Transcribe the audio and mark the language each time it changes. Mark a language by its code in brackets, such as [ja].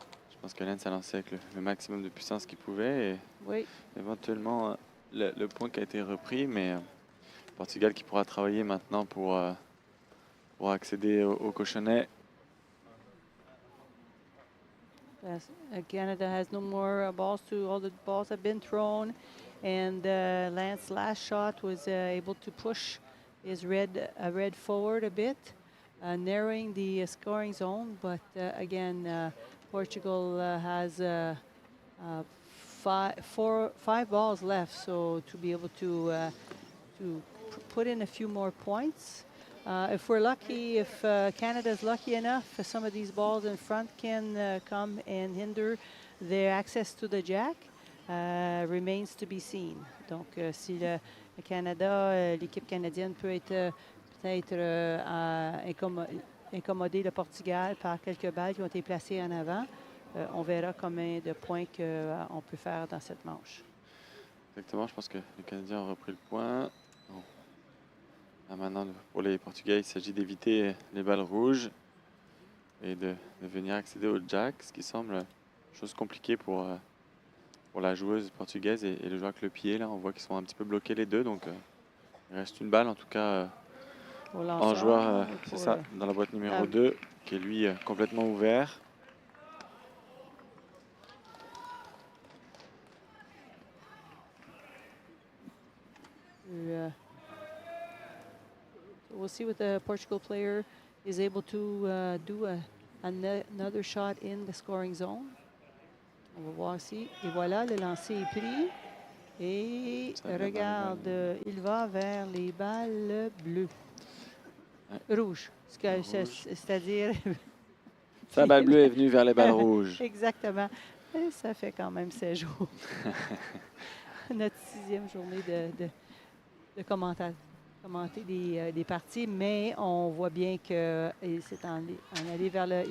[fr] Je pense que Lens a lancé avec le maximum de puissance qu'il pouvait. Et Oui. éventuellement, le point qui a été repris, mais Portugal qui pourra travailler maintenant pour accéder au cochonnet. [en] Canada has no more balls all the balls have been thrown, and Lance's last shot was able to push his red forward a bit, narrowing the scoring zone. But again, Portugal has 5 balls left, so to be able to put in a few more points. If we're lucky, if Canada's lucky enough, some of these balls in front can come and hinder their access to the jack, remains to be seen. [fr] Donc, si le Canada, l'équipe canadienne peut être peut-être incommoder le Portugal par quelques balles qui ont été placées en avant, on verra combien de points qu'on peut faire dans cette manche. Exactement, je pense que les Canadiens ont repris le point. Bon. Là, maintenant, pour les Portugais, il s'agit d'éviter les balles rouges et de venir accéder au jack, ce qui semble une chose compliquée pour la joueuse portugaise et le joueur avec le pied. Là, on voit qu'ils sont un petit peu bloqués les deux, donc il reste une balle en tout cas en joueur, c'est ça, dans la boîte numéro 2, qui est lui complètement ouvert. [en] We'll see what the Portugal player is able to do another shot in the scoring zone. [fr] On va voir ici. Et voilà, le lancer est pris. Et regarde, il va vers les balles bleues. Ouais. Rouges. C'est-à-dire... Sa balle bleue est venue vers les balles rouges. Exactement. Et ça fait quand même 16 jours. Notre 6e journée de commenter des parties, mais on voit bien que c'est en allé vers le...